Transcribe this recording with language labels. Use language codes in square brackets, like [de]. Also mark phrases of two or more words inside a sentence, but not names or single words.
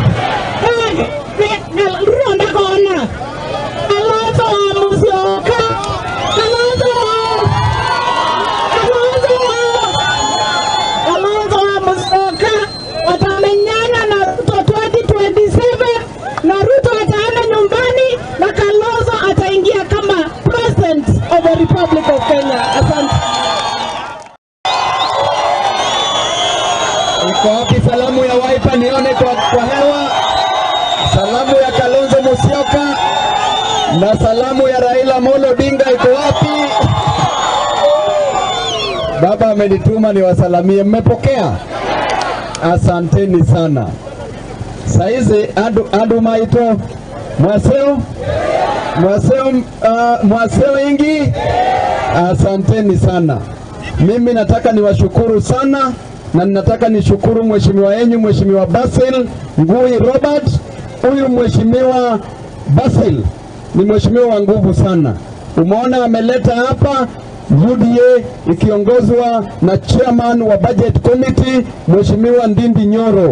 [kam] Ronda kona. Alonso Musyoka. [sw] Alonso Musyoka watamenyana na Ruto 2027 na Ruto ataenda nyumbani na Kalonzo ataingia kama [en] president of the Republic of Kenya. [sw] Asante. Iko wapi salamu ya Wiper nione kwa hewa? Salamu ya Kalonzo Musyoka na salamu ya Raila Amolo Odinga iko wapi? Baba amenituma niwasalamie, mmepokea? Asanteni sana. [kam] Saizi andu maito mwaseo ingi. [sw] Asanteni sana. Mimi nataka niwashukuru sana na ninataka nishukuru mheshimiwa yenyu, Mheshimiwa Basil Ngui Robert. Huyu mheshimiwa Basil ni mheshimiwa wa nguvu sana. Umeona ameleta hapa UDA ikiongozwa na chairman wa [en] budget committee [sw] Mheshimiwa Ndindi Nyoro.